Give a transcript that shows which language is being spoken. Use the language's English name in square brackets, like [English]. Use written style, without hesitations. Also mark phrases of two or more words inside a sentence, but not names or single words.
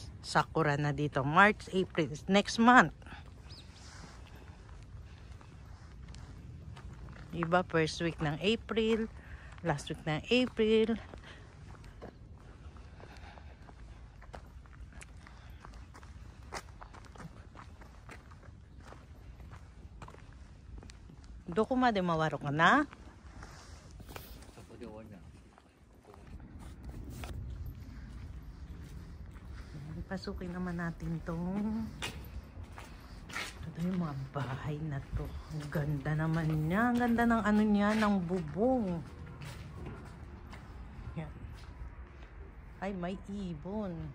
[Filipino] Sakura na dito. March, April. [English] Next month. [Filipino] Iba [English] first week [Filipino] ng April. Last week ng April. [Japanese] どこまで回ろうかな? そこで終わりなの。 [Filipino] Pasukin naman natin tong ito yung mga bahay na to. Ang ganda naman niya. Ang ganda ng ano niya, ng bubong. Yan. Ay, may ibon.